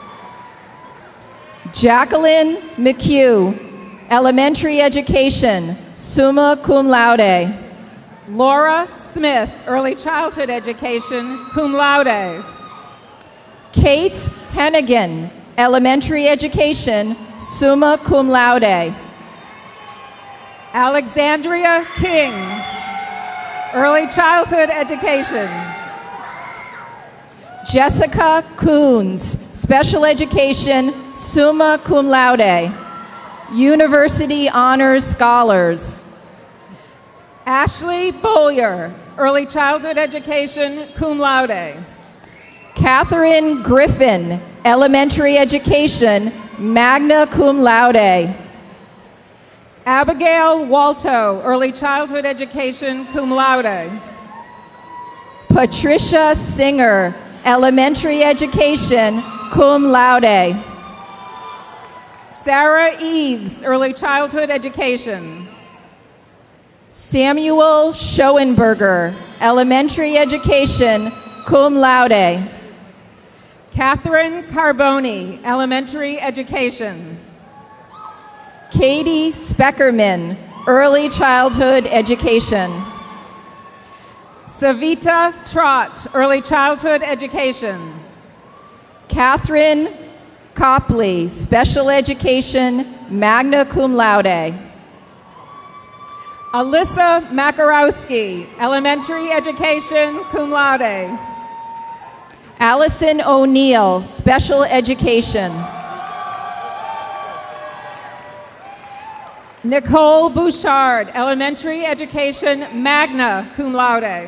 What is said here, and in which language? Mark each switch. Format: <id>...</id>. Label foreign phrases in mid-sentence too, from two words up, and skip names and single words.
<en>Jacqueline McHugh, Elementary Education,</en> <la>summa cum laude.</la> <en>Laura Smith, Early Childhood Education,</en> <la>cum laude.</la> <en>Kate Hennigan, Elementary Education,</en> <la>summa cum laude.</la> <en>Alexandria King, Early Childhood Education. Jessica Coons, Special Education,</en> <la>summa cum laude.</la> <en>University Honors Scholars. Ashley Bollier, Early Childhood Education,</en> <la>cum laude.</la> <en>Catherine Griffin, Elementary Education,</en> <la>magna cum laude.</la> <en>Abigail Walto, Early Childhood Education,</en> <la>cum laude.</la> <en>Patricia Singer, Elementary Education,</en> <la>cum laude.</la> <en>Sarah Eves, Early Childhood Education. Samuel Schoenberger, Elementary Education,</en> <la>cum laude.</la> <en>Catherine Carboni, Elementary Education. Katie Speckerman, Early Childhood Education. Savita Trott, Early Childhood Education. Catherine Copley, Special Education,</en> <la>magna cum laude.</la> <en>Alyssa Makarowski, Elementary Education,</en> <la>cum laude.</la> <en>Allison O'Neill, Special Education. Nicole Bouchard, Elementary Education,</en> <la>magna cum laude.</la>